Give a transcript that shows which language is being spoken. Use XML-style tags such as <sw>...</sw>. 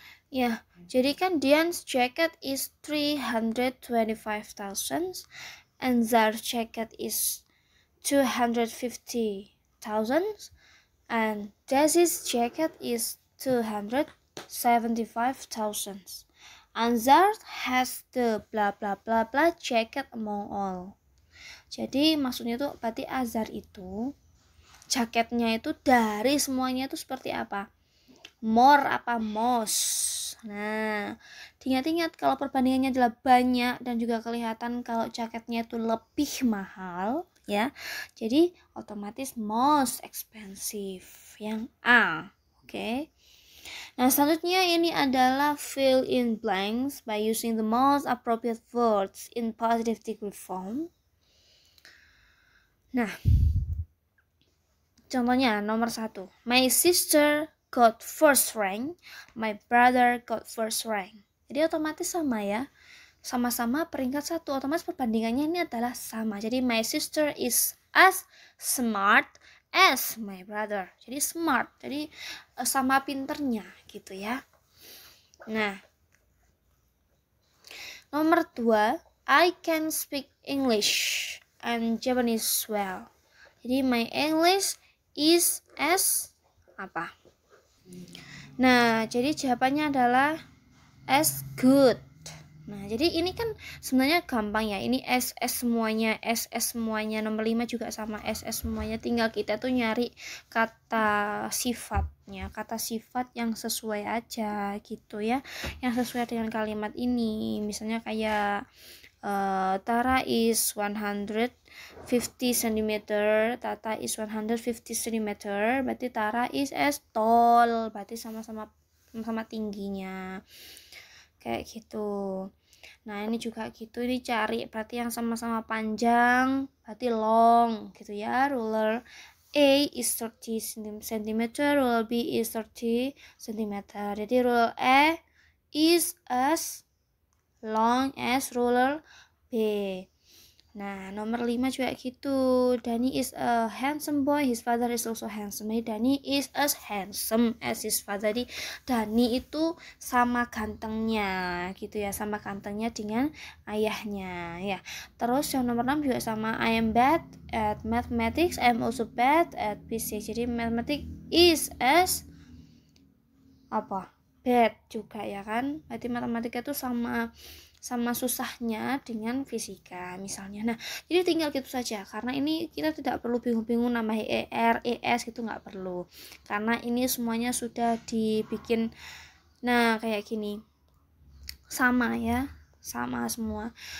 <id>Ya, jadi kan</id> <en>Dian's jacket is 325,000 and Zar's jacket is 250,000 and Daisy's jacket is 275,000. And Zar has the blah blah blah blah jacket among all.</en> <id>Jadi maksudnya itu berarti Azhar itu jaketnya itu dari semuanya itu seperti apa? More apa most? Nah, ingat-ingat kalau perbandingannya adalah banyak dan juga kelihatan kalau jaketnya itu lebih mahal ya. Jadi otomatis most expensive, yang A. Oke. Nah, selanjutnya ini adalah</id> <en>fill in blanks by using the most appropriate words in positive degree form.</en> <id>Nah, contohnya nomor 1.</id> <en>My sister got first rank, my brother got first rank.</en> <id>Jadi otomatis sama ya. sama-sama peringkat 1, otomatis perbandingannya ini adalah sama.</id> <en>Jadi my sister is as smart as my brother.</en> <id>Jadi smart, jadi sama pinternya gitu ya. Nah, nomor 2,</id> <en>I can speak English and Japanese well. Jadi my English is as apa?</en> <id>Nah, jadi jawabannya adalah as good. Nah, jadi ini kan sebenarnya gampang ya. Ini SS semuanya. Nomor 5 juga sama SS semuanya. Tinggal kita tuh nyari kata sifatnya, kata sifat yang sesuai aja gitu ya. Yang sesuai dengan kalimat ini. Misalnya kayak</id> <en>Tara is 150 cm, Tata is 150 cm,</en> <id>berarti</id> <en>Tara is as tall,</en> <id>berarti sama-sama tingginya. Kayak gitu. Nah, ini juga gitu, ini cari berarti yang sama-sama panjang, berarti long gitu ya.</id> <en>Ruler A is 30 cm, ruler B is 30 cm. Jadi ruler A is as long as ruler B.</en> <id>Nah, nomor 5 juga gitu.</id> <en>Danny is a handsome boy, his father is also handsome. Danny is as handsome as his father.</en> <id>Jadi Danny itu sama gantengnya gitu ya, sama gantengnya dengan ayahnya ya. Terus yang nomor 6 juga sama,</id> <en>I am bad at mathematics, I am also bad at physics. Jadi mathematics is as apa?</en> <id>Bad juga ya kan. Berarti matematika itu sama susahnya dengan fisika misalnya. Nah, jadi tinggal gitu saja, karena ini kita tidak perlu bingung-bingung nambah ER, ES gitu, nggak perlu, karena ini semuanya sudah dibikin kayak gini, sama ya, sama semua.</id>